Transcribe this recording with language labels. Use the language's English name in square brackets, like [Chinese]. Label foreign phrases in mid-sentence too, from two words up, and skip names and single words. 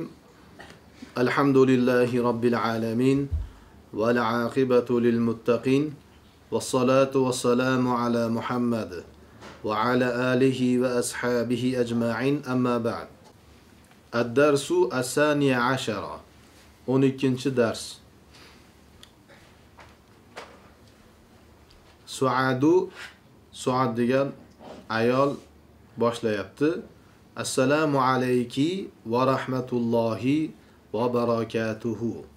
[Arabic] الحمد لله رب العالمين والعاقبة للمتقين والصلاة والسلام على محمد وعلى آله وأصحابه أجمعين. أما بعد. الدرس الثاني عشر 12. [Uzbek] dars. Suad degan ayol boshlayapti. [Arabic] السلام عليك ورحمة الله وبركاته.